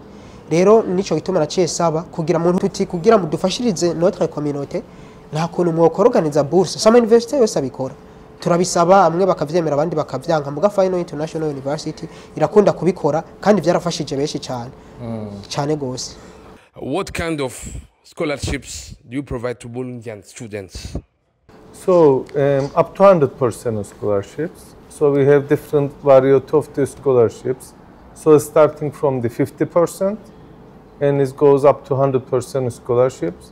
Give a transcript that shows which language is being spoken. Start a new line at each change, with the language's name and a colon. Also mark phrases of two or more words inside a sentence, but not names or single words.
Rundi: Rero nico gituma naciye saba kugira muntu tuti kugira mudufashirize
French: notre communauté
Rundi: nta kuntu mwoko organiza bourse. Sama university yose abikora. Turabisaba amwe bakavyemera abandi bakavyanka muga Final International University irakunda kubikora kandi byarafashije benshi cyane. Cyane gose.
English: What kind of scholarships do you provide to Burundian students? So up to 100% scholarships. So we have different variety of the scholarships. So starting from the 50% and it goes up to 100% scholarships.